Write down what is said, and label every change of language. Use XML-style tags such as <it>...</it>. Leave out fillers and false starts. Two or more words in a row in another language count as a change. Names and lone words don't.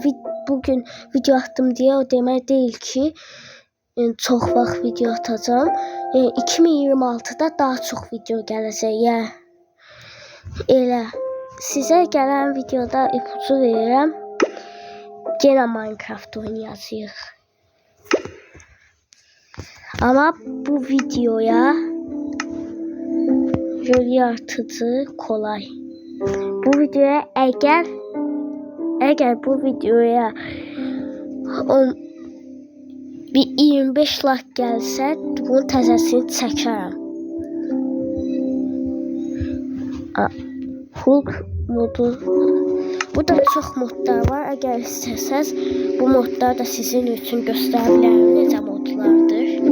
<az>Bugün video attım deyə o demək deyil ki, çox vaxt video atacağım. 2026-da daha çox video gələcək. Elə sizə gələn videoda ipucu verirəm. Yenə Minecraft oynayacağıq.</az> <tr>Ama bu videoya yol yaratıcı kolay.</tr> <az>Bu videoya eğer bu videoya bir 25 like gəlsə, bunun təzəsini çəkərəm. Hulk modu. Burada çox modlar var. Əgər istəsəz bu modlar da sizin üçün göstərə bilərəm necə modlardır.</az>